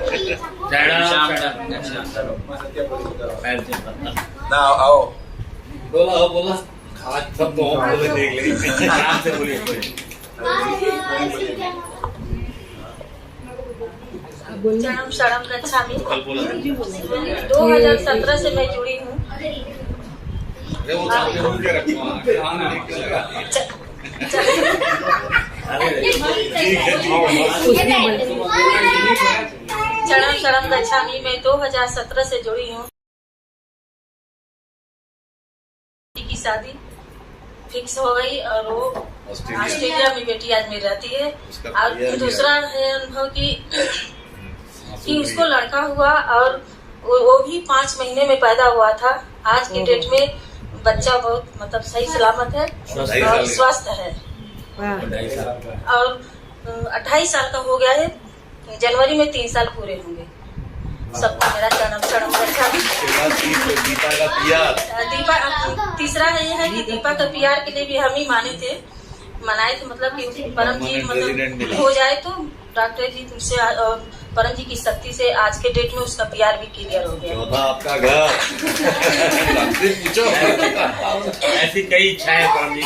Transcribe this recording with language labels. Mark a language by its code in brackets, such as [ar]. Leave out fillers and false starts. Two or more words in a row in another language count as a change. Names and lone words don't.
[hi] ना आओ बोला आज सब तो बोले देख ले आराम से बोलिए। [pi] चरणम शरणम गच्छामि। [hi] कल बोला 2017 से मैं जुड़ी हूँ। अरे वो सामने रोक के रखो [pi] चरणम शरणम गच्छामि। [hi] मैं 2017 से जुड़ी हूँ। की शादी फिक्स हो गई और वो ऑस्ट्रेलिया में बेटी आज मेरी रहती है। और दूसरा है अनुभव कि उसको लड़का हुआ और वो भी 5 महीने में पैदा हुआ था। आज की डेट में बच्चा बहुत मतलब सही सलामत है और स्वस्थ है और 28 साल का हो गया है। जनवरी में 3 साल पूरे होंगे। सबको मेरा [pi] चरणम शरणम गच्छामि। [hi] दीपा तीसरा ये है कि दीपा का प्यार के लिए भी हम ही मनाए थे मतलब कि परम जी मतलब हो जाए तो डॉक्टर जी तुमसे परम जी की शक्ति से आज के डेट में उसका प्यार भी क्लियर हो गया। आपका घर पूछो ऐसी कई इच्छाएं परम जी।